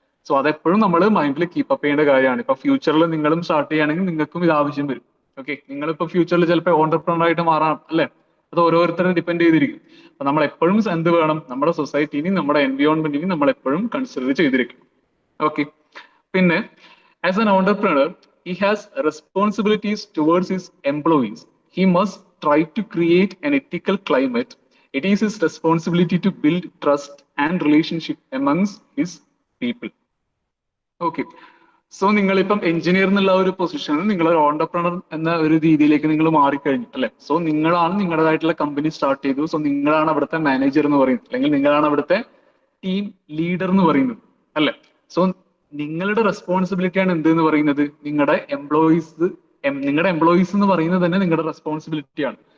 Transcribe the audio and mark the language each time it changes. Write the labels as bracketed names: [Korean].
[Malayalam] So അതെപ്പോഴും നമ്മൾ മൈൻഡിൽ കീപ്പപ്പ് ചെയ്യേണ്ട കാര്യമാണ്. ഇപ്പൊ ഫ്യൂച്ചറിൽ നിങ്ങളും സ്റ്റാർട്ട് ചെയ്യുകയാണെങ്കിൽ നിങ്ങൾക്കും ഇത് ആവശ്യം വരും. ഓക്കെ, നിങ്ങളിപ്പോ ഫ്യൂച്ചറിൽ ചിലപ്പോൾ ഓണ്ടർപ്രണർ ആയിട്ട് മാറാം അല്ലെ. അത് ഓരോരുത്തരെ ഡിപ്പെൻഡ് ചെയ്തിരിക്കും. അപ്പൊ നമ്മൾ എപ്പോഴും എന്ത് വേണം, നമ്മുടെ സൊസൈറ്റിനെയും നമ്മുടെ എൻവയോൺമെന്റിനെയും നമ്മൾ എപ്പോഴും കൺസിഡർ ചെയ്തിരിക്കും. ഓക്കെ. [English] പിന്നെ as an entrepreneur he has responsibilities towards his employees. He must try to create an ethical climate. It is his responsibility to build trust and relationship amongst his people. [Malayalam] Okay, so നിങ്ങളിപ്പം engineer എന്നുള്ള ഒരു പൊസിഷനിൽ നിങ്ങൾ ഒരു entrepreneur എന്ന ഒരു രീതിയിലേക്ക് നിങ്ങൾ മാറിക്കഴിഞ്ഞു അല്ലെ. സോ നിങ്ങളാണ് നിങ്ങളുടേതായിട്ടുള്ള കമ്പനി സ്റ്റാർട്ട് ചെയ്തു. സോ നിങ്ങളാണ് അവിടുത്തെ മാനേജർ എന്ന് പറയുന്നത്, അല്ലെങ്കിൽ നിങ്ങളാണ് അവിടുത്തെ ടീം ലീഡർ എന്ന് പറയുന്നത് അല്ലെ. സോ നിങ്ങളുടെ റെസ്പോൺസിബിലിറ്റി ആണ് എന്ത് എന്ന് പറയുന്നത്, നിങ്ങളുടെ എംപ്ലോയീസ് എന്ന് പറയുന്നത് തന്നെ നിങ്ങളുടെ റെസ്പോൺസിബിലിറ്റി ആണ്.